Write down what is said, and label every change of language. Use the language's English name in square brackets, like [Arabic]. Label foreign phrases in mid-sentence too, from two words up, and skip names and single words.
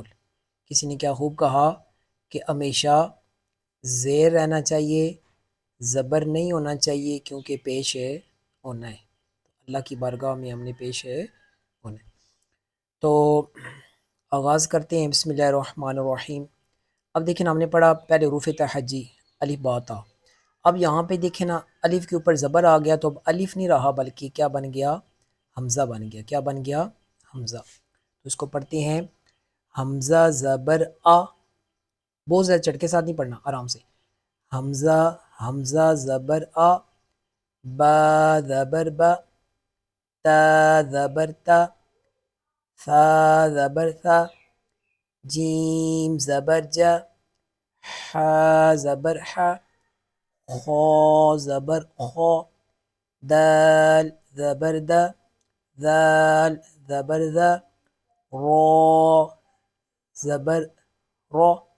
[Urdu] کسی نے کیا خوب کہا کہ ہمیشہ زیر رہنا چاہیے، زبر نہیں ہونا چاہیے کیونکہ پیش ہونا ہے، اللہ کی بارگاہ میں ہم نے پیش ہونا ہے۔ تو آغاز کرتے ہیں، [Arabic] بسم اللہ الرحمن الرحیم۔ [Urdu] اب دیکھیں نا، ہم نے پڑھا پہلے حروف تہجی الف با تا۔ اب یہاں پہ دیکھیں نا، الف کے اوپر زبر آ گیا تو اب الف نہیں رہا بلکہ کیا بن گیا، حمزہ بن گیا۔ کیا بن گیا؟ حمزہ۔ تو اس کو پڑھتے ہیں حمزہ زبر آ، بہت زیادہ چڑھ کے ساتھ نہیں پڑھنا، آرام سے۔ حمزہ، حمزہ زبر آ، با زبر با، تا زبر تا، ثا زبر ثا، جیم زبر جا، حا زبر حا، خا زبر خا، دال زبر دا، ذال زبر ذا، را زبر را،